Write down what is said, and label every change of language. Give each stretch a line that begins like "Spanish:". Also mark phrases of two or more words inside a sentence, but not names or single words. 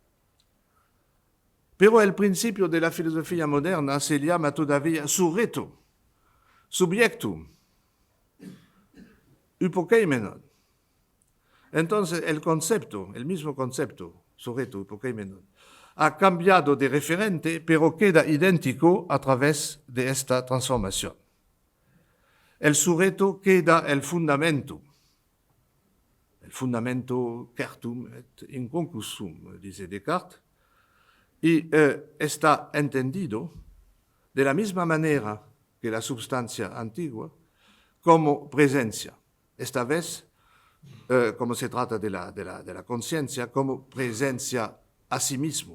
Spanish: Pero el principio de la filosofía moderna se llama todavía sujeto, subjectum, hypokeimenon. Entonces el concepto, el mismo concepto, sujeto, hypokeimenon, ha cambiado de referente, pero queda idéntico a través de esta transformación. El sujeto queda el fundamento
Latin: certum et inconclusum,
Spanish: dice Descartes, y está entendido de la misma manera que la substancia antigua como presencia. Esta vez, como se trata de la conciencia, como presencia a sí mismo.